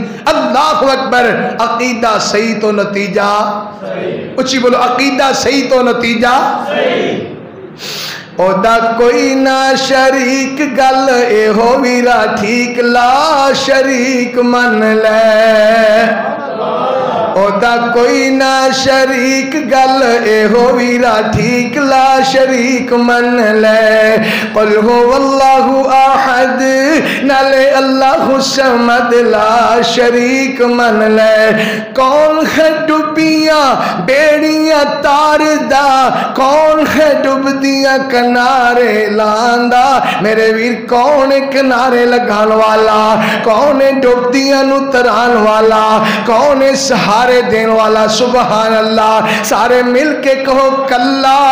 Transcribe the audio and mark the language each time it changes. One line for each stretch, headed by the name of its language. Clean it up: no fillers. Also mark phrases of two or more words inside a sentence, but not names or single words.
Arabic: اللہ اکبر،
Urdu: عقیدہ صحیح تو نتیجہ صحیح، اچھی بولو عقیدہ صحیح تو نتیجہ صحیح۔
Punjabi: او دا کوئی نہ شریک گل اے ہو ویرا ٹھیک لا شریک من لے، اودا کوئی نا شریک گل ایہو ویرا ٹھیک لا شریک من لے
Arabic: قل هو الله أحد
Punjabi: नाले
Arabic: الله الصمد
Punjabi: لا شریک من لے کون ہے ڈبیاں بیڑیاں تاردا کون ہے ڈبدیاں کنارے لاندا میرے ویر کون ہے کنارے لگان والا کون ہے ڈبدیاں نوں تران والا کون ہے سہارے دینے والا
Arabic: سبحان الله
Punjabi: سارے مل کے کہو کلا